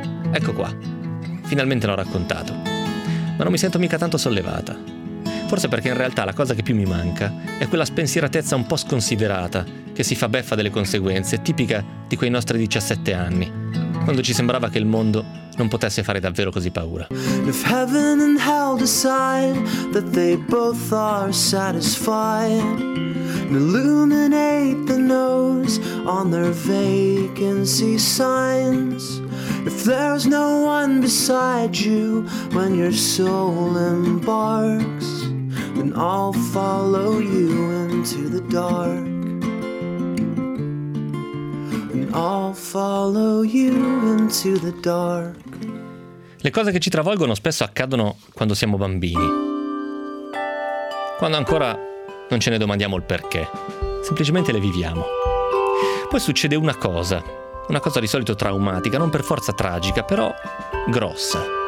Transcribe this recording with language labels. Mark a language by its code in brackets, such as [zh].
[it] Ecco qua, finalmente l'ho raccontato, ma non mi sento mica tanto sollevata. Forse perché in realtà la cosa che più mi manca è quella spensieratezza un po' sconsiderata che si fa beffa delle conseguenze, tipica di quei nostri 17 anni, quando ci sembrava che il mondo non potesse fare davvero così paura. [en] If heaven and hell decide that they both are satisfied and illuminate the nose on their vacancy signs, if there's no one beside you when your soul embarks, then I'll follow you into the dark. I'll follow you into the dark. [it] Le cose che ci travolgono spesso accadono quando siamo bambini. Quando ancora non ce ne domandiamo il perché, semplicemente le viviamo. Poi succede una cosa di solito traumatica, non per forza tragica, però grossa.